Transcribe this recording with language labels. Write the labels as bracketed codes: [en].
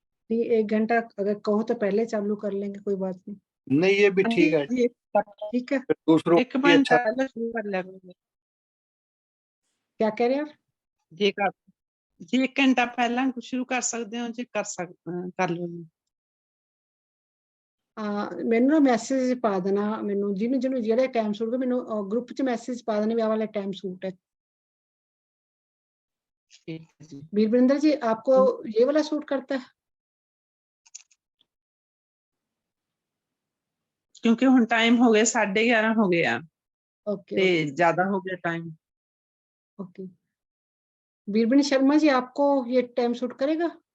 [hi] नहीं, 1 घंटा अगर कहो तो पहले चालू कर लेंगे, कोई बात नहीं. नहीं ये भी ठीक है, ठीक है. फिर दूसरों एक को भी अच्छा. घंटा शुरू कर लिया करो क्या कह रहे हैं आप? जी 1 घंटा पहला शुरू कर सकते हो जी, कर लो. [pa] ਮੈਨੂੰ ਨਾ ਮੈਸੇਜ ਪਾ ਦੇਣਾ, ਮੈਨੂੰ ਜਿਹਨੂੰ ਜਿਹੜਾ ਟਾਈਮ ਸੂਟ ਹੈ ਮੈਨੂੰ ਗਰੁੱਪ 'ਚ ਮੈਸੇਜ ਪਾ ਦੇਣਾ ਵੀ ਆਹ ਵਾਲਾ टाइम सूट है. [hi] वीरविंदर जी, आपको ये वाला सूट करता है? क्योंकि हुन टाइम हो गया 11:30 हो गया ओके ते ज्यादा हो गया टाइम. ओके. वीरविंदर शर्मा जी, आपको ये टाइम सूट करेगा?